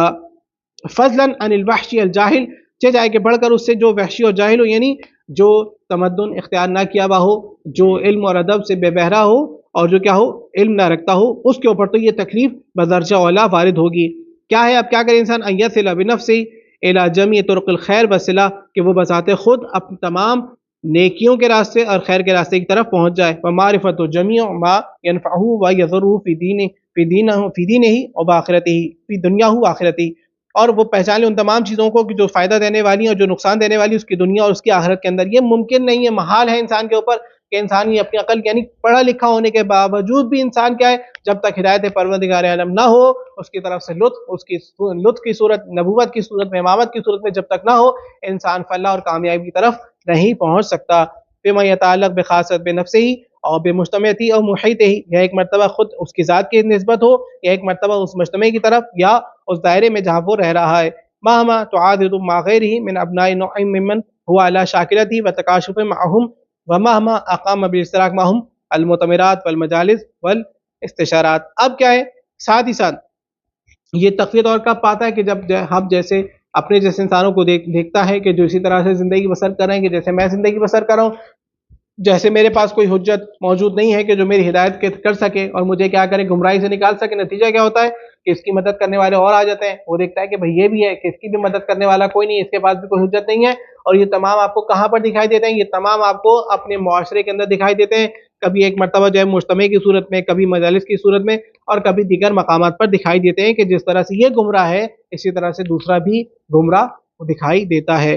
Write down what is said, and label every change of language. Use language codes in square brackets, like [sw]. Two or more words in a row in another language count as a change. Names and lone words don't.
[ar] فضلاً عن الوحشی الجاہل، [ur] جائے کہ بڑھ کر اس سے جو وحشی اور جاہل ہو، یعنی جو تمدن اختیار نہ کیا ہوا ہو، جو علم اور ادب سے بے بہرا ہو اور جو کیا ہو علم نہ رکھتا ہو، اس کے اوپر تو یہ تکلیف بدرجہ اولا وارد ہوگی۔ کیا ہے اب کیا کرے انسان، [ar] ان یصل بنفسہ الی جمیع طرق الخیر والصلاح، [ur] کہ وہ بذات خود اپنے تمام نیکیوں کے راستے اور خیر کے راستے کی طرف پہنچ جائے، [ar] ومعرفت جمیع ما ينفعہ ویضرہ فی دینہ و آخرتہ، فی دنیاہ و آخرتہ، [ur] اور وہ پہچان لے ان تمام چیزوں کو کہ جو فائدہ دینے والی ہیں اور جو نقصان دینے والی اس کی دنیا اور اس کی آخرت کے اندر۔ یہ ممکن نہیں ہے، محال ہے انسان کے اوپر کہ انسان یہ اپنی عقل، یعنی پڑھا لکھا ہونے کے باوجود بھی انسان کیا ہے، جب تک ہدایت پروردگار عالم نہ ہو، اس کی طرف سے لطف کی صورت، نبوت کی صورت میں، امامت کی صورت میں جب تک نہ ہو، انسان فلاح اور کامیابی کی طرف نہیں پہنچ سکتا۔ [ar] فیما یتعلق بخاصۃ بنفسہ اور بمجتمعہ اور محیطہ، [ur] یا ایک مرتبہ خود اس کی ذات کی نسبت ہو، یا ایک مرتبہ اس مجتمع کی طرف، یا اس دائرے میں جہاں وہ رہ رہا ہے، [ar] مہما تعاضد مع غیرہ من ابناء نوع ممن هو علی شاکلتہ وتکاشف معهم ومہما اقام بالاشتراک معهم المؤتمرات والمجالس والاستشارات۔ [ur] اب کیا ہے، ساتھ ہی ساتھ یہ تقویت اور کب پاتا ہے کہ جب ہم جیسے اپنے جیسے انسانوں کو دیکھتا ہے کہ جو اسی طرح سے زندگی بسر کر رہے ہیں، کہ جیسے میں زندگی بسر کر رہا ہوں، جیسے میرے پاس کوئی حجت موجود نہیں ہے کہ جو میری ہدایت کر سکے اور مجھے کیا کرے گمراہی سے نکال سکے، نتیجہ کیا ہوتا ہے کہ اس کی مدد کرنے والے اور آ جاتے ہیں، وہ دیکھتا ہے کہ بھئی یہ بھی ہے کہ اس کی بھی مدد کرنے والا کوئی نہیں، اس کے پاس بھی کوئی حجت نہیں ہے، اور یہ تمام آپ کو کہاں پر دکھائی دیتے ہیں، یہ تمام آپ کو اپنے معاشرے کے اندر دکھائی دیتے ہیں، کبھی ایک مرتبہ جو ہے مجتمع کی صورت میں، کبھی مجالس کی صورت میں، اور کبھی دیگر مقامات پر دکھائی دیتے ہیں کہ جس طرح سے یہ گمراہ ہے اسی طرح سے دوسرا بھی گمراہ دکھائی دیتا ہے۔